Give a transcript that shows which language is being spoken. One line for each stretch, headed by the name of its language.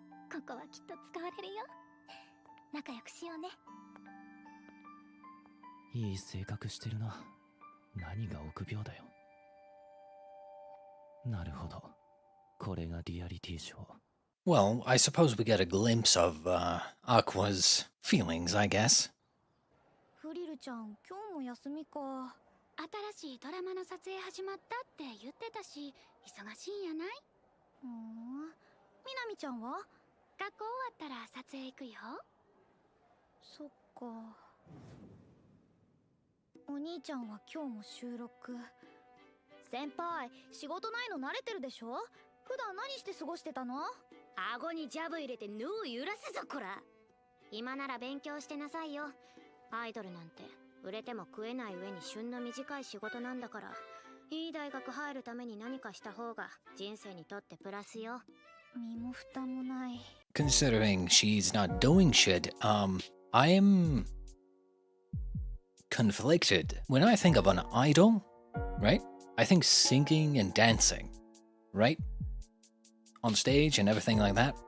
Japanese: ここはきっと使われるよ。仲良くしようね。いい性格してるな。何が臆病だよ。なるほど。これがリアリティショー。
English: Well, I suppose we get a glimpse of Aqua's feelings, I guess.
Japanese: フリルちゃん、今日も休みか。新しいドラマの撮影始まったって言ってたし、忙しいんやない？みなみちゃんは？学校終わったら撮影行くよ。そっか。お兄ちゃんは今日も収録。先輩、仕事ないの慣れてるでしょ？普段何して過ごしてたの？顎にジャブ入れてヌー揺らすぞこら。今なら勉強してなさいよ。アイドルなんて売れても食えない上に旬の短い仕事なんだから、いい大学入るために何かした方が人生にとってプラスよ。身も蓋もない。
English: Considering she's not doing shit, I am conflicted. When I think of an idol, right? I think singing and dancing, right? On stage and everything like that.